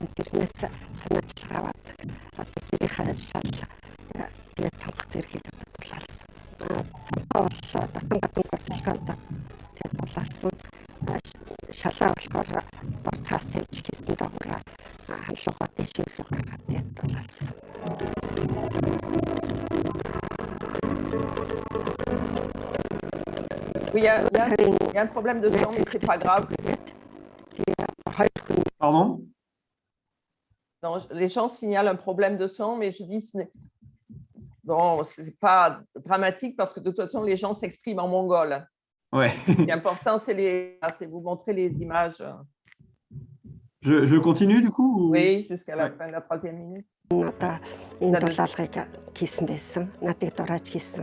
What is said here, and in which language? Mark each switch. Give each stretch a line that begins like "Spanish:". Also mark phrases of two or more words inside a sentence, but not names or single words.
Mongolian: Тэрнээс санаачлага аваад одоо гэрийнхаа шал тэгээд цамх зэргийг одоо дулаалсан. Цамхаа бол дахин гоцлоход тэгээд дулаалсан. Шалаа болохоор бор цаас тавьж хийсэн дагуур ханлуугаа дэшүүлээ гаргаад тэгээд дулаалсан.
French: Oui, il y a un problème de son, mais ce n'est pas grave. Pardon? Non, les gens signalent un problème de son, mais je dis bon, ce n'est pas dramatique parce que de toute façon, les gens s'expriment en mongol. Ouais. L'important, c'est vous montrer les images. Je continue du coup ou... Oui, jusqu'à la Ouais. fin de la 3e minute.
Mongolian: Надаа энэ дулаалгыг хийсэн байсан. Надад дурааж хийсэн.